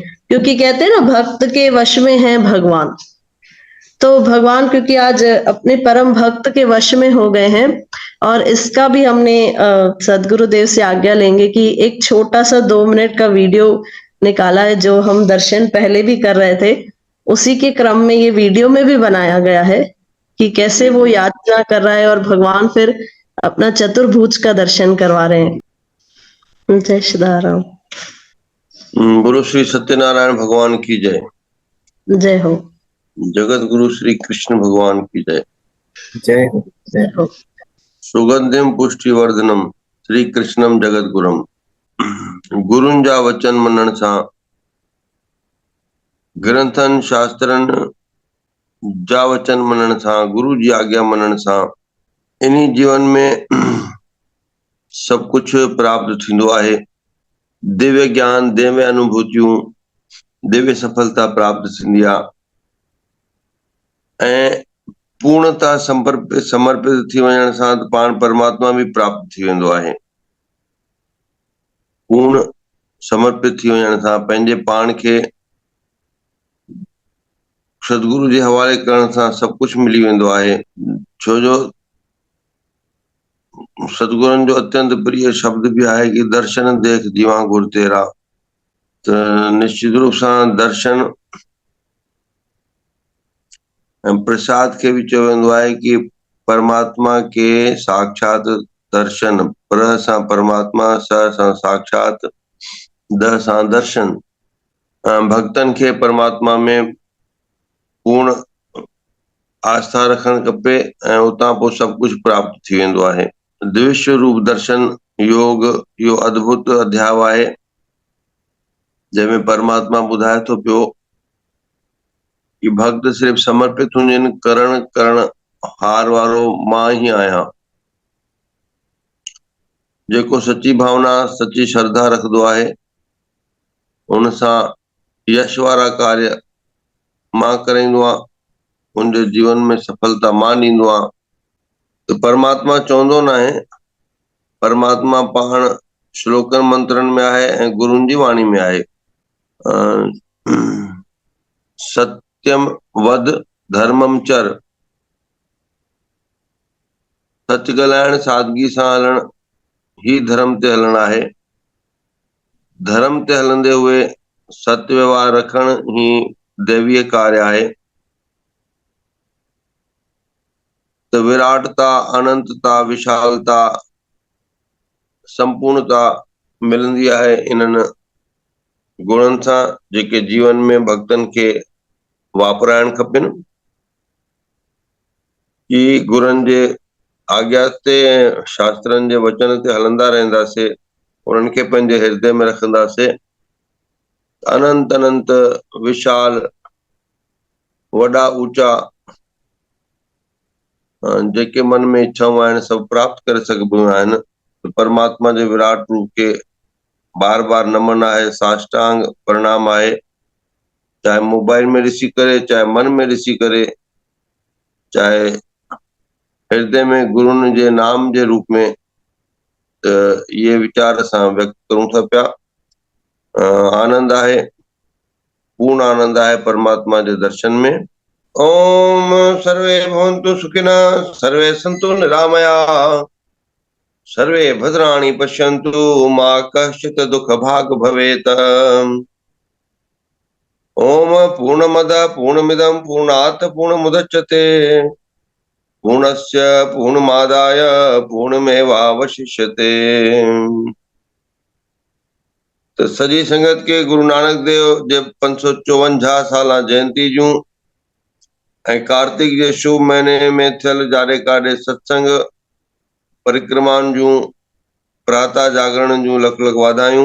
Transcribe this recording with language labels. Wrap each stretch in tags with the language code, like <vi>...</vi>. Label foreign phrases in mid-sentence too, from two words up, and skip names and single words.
<hi>क्योंकि कहते हैं ना, भक्त के वश में है भगवान। तो भगवान क्योंकि आज अपने परम भक्त के वश में हो गए हैं, और इसका भी हमने सदगुरुदेव से आज्ञा लेंगे कि एक छोटा सा 2 मिनट का वीडियो निकाला है, जो हम दर्शन पहले भी कर रहे थे, उसी के क्रम में ये वीडियो में भी बनाया गया है कि कैसे वो याचना कर रहा है और भगवान फिर अपना चतुर्भुज का दर्शन करवा रहे हैं। जय श्रीराम। बोलो श्री सत्यनारायण भगवान की जय। जय हो। जगत गुरु श्री कृष्ण भगवान की जय। जय हो, जय हो।</hi> <sa>सुगंधिम पुष्टिवर्धनम श्री कृष्णम जगत गुरुम</sa> <sd>गुरुनि जा वचन मञण सां, ग्रंथनि शास्त्रनि जा वचन मञण सां, गुरु जी आज्ञा मञण सां इन्ही जीवन में सब कुछ प्राप्त थींदो आहे। दिव्य ज्ञान, दिव्य अनुभूतियूं, दिव्य सफलता प्राप्त थींदी आहे ऐं पूर्णता समर्पित थी वञण सां पाण परमात्मा भी प्राप्त थी वेंदो आहे। पूर्ण समर्पित थी वञण सां पंहिंजे पाण खे सदगुरु जे हवाले करण सां सब कुछ मिली वेंदो आहे। छो जो सदगुरुनि जो अत्यंत प्रिय शब्द भी आहे कि</sd> <pa>दर्शन देख दीवां गुर तेरा।</pa> <sd>त निश्चित रूप सां दर्शन प्रसाद खे भी चयो वेंदो आहे कि परमात्मा के साक्षात दर्शन, पर सां परमात्मा, स सां साक्षात, द सां दर्शन। भक्तन खे परमात्मा में पूर्ण आस्था रखण खपे ऐं उतां पोइ सब कुछ प्राप्त थी वेंदो आहे। द्विश्य रूप दर्शन योग इहो अद्भुत अध्याय आहे जंहिंमें परमात्मा ॿुधाए थो पियो कि भक्त सिर्फ समर्पित हुजनि, करण हार वारो मां ही आहियां। जेको सची भावना, सची श्रद्धा रखंदो आहे उन सां यश वारा कार्य मां कराईंदो आहियां, उनजे जीवन में सफलता मां ॾींदो आहियां। त परमात्मा चवंदो न आहे, परमात्मा पाण श्लोकनि मंत्रनि में आहे ऐं गुरुनि जी वाणी में आहे।</sd> <sa>सत्यम वद धर्मम चर,</sa> <sd>सच ॻाल्हाइण, सादगी सां हलण ही धर्म ते हलण आहे। धर्म ते हलंदे हुए सत्य व्यवहार रखण ही दैवीय कार्य आहे। त विराटता, अनंतता, विशालता, संपूर्णता मिलंदी आहे इन्हनि गुणनि सां जेके जीवन में भक्तन खे वापराइण खपेनि। कि गुरुनि जे आज्ञा ते, शास्त्रनि जे वचन ते हलंदा रहंदासीं, उन्हनि खे पंहिंजे हृदय में रखंदासीं, अनंत अनंत विशाल वॾा ऊचा जेके मन में इच्छाऊं आहिनि सब प्राप्त करे सघिबियूं आहिनि। परमात्मा जे विराट रूप के बार बार नमन आहे, साष्टांग प्रणाम आहे। चाहे मोबाइल में ॾिसी करे, चाहे मन में ॾिसी करे, चाहे हृदय में गुरुनि जे नाम जे रूप में, त इहे वीचार असां व्यक्त करूं था पिया। आनंद आहे, पूर्ण आनंद आहे परमात्मा जे दर्शन में।</sd> <sa>ओम सर्वे भवन्तु सुखिनः, सर्वे सन्तु निरामयाः, सर्वे भद्राणि पश्यन्तु मा कश्चित् दुःख भाग् भवेत्। ओम पूर्णमदः पूर्णमिदं पूर्णात् पूर्णमुदच्यते, पूर्णस्य पूर्णमादाय पूर्णमेवावशिष्यते।</sa> <sd>तो सजी संगत के गुरु नानक देव जे 554 साल जयंती जूं ऐं कार्तिक जे शुभ महीने में थियल जाड़े काॾे सत्संग परिक्रमाउनि जूं, प्रातः जागरण जूं लख लख वाधायूं।</sd>